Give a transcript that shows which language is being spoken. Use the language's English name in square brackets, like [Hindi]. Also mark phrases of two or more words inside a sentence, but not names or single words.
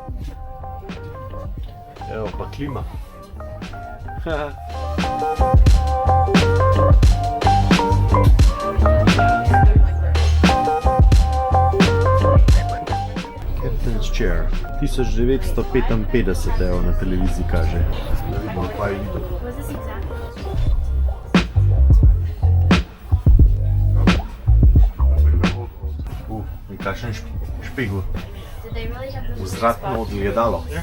[Slovenian] Evo pa klima. [English] Captain's Chair. [Slovenian] 1955 evo na televiziji kaže. Da vidimo, kaj je videl. [English] Was this exact? [Slovenian] Nekakšen špegel. [English] Did they really have the [Slovenian] Vzratno ogledalo. [English] Yeah.